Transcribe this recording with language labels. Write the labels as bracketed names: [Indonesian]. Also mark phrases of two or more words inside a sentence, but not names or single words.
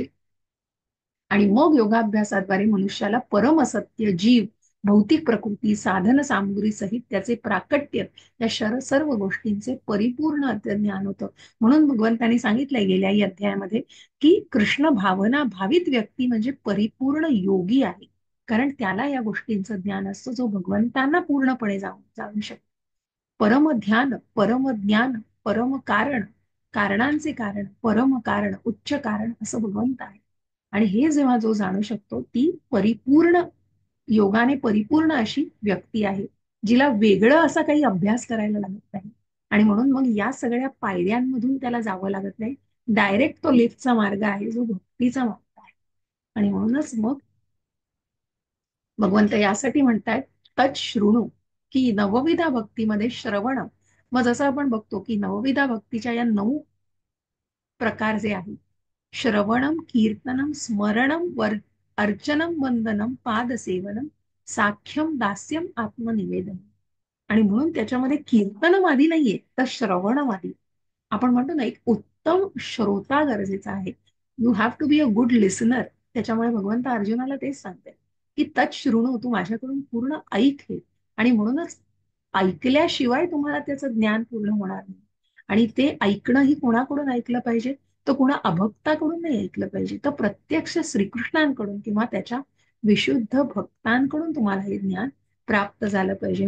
[Marathi] आणि मग योगाभ्यासाद्वारे मनुष्याला परमसत्य जीव, भौतिक प्रकृती, साधन सामुग्री सहित त्याचे प्राकट्य या सर्व गोष्टींचे परिपूर्ण ज्ञान होतं. म्हणून भगवंतांनी सांगितलंय गेल्या या अध्यायामध्ये की कृष्ण भावना भावित व्यक्ती म्हणजे परिपूर्ण योगी आहे. कारण त्याला या गोष्टींचं ज्ञान असतं जो भगवंतांना पूर्णपणे जाणू शकतो. परम ध्यान, परम ज्ञान, परम कारण, कारणांचे कारण, परम कारण, उच्च कारण असं भगवंत आहे. आणि हे जेव्हा जो जाणू शकतो ती परिपूर्ण योगाने परिपूर्ण अशी व्यक्ती आहे, जिला वेगळं असा काही अभ्यास करायला लागत नाही. आणि म्हणून मग या सगळ्या पायऱ्यांमधून त्याला जावं लागत नाही. डायरेक्ट तो लिफ्टचा मार्ग आहे जो भक्तीचा मार्ग आहे. आणि म्हणूनच मग भगवंत यासाठी म्हणतायत [Sanskrit] तत् शृणु, [Marathi] की नवविधा भक्तीमध्ये श्रवण. मग जसं आपण बघतो की नवविधा भक्तीच्या या 9 प्रकार जे आहेत, [Sanskrit] श्रवणम, कीर्तनम, स्मरणम, अर्चनम, वंदनम, पादसेवनम, साख्यम, दास्यम, आत्मनिवेदन. [Marathi] आणि म्हणून त्याच्यामध्ये कीर्तनम आधी नाहीये तर श्रवणम आधी. आपण म्हणतो ना एक उत्तम श्रोता गरजेचा आहे. [English] You have to be a good listener. [Marathi] त्याच्यामुळे भगवंत अर्जुनाला तेच सांगते की [Sanskrit] तत् शृणू, [Marathi] तू माझ्याकडून पूर्ण ऐक हे. आणि म्हणूनच ऐकल्याशिवाय तुम्हाला त्याचं ज्ञान पूर्ण होणार नाही. आणि ते ऐकणं ही कोणाकडून ऐकलं पाहिजे, तर कोणा अभक्ताकडून नाही ऐकलं पाहिजे, तर प्रत्यक्ष श्रीकृष्णांकडून किंवा त्याच्या विशुद्ध भक्तांकडून तुम्हाला हे ज्ञान प्राप्त झालं पाहिजे.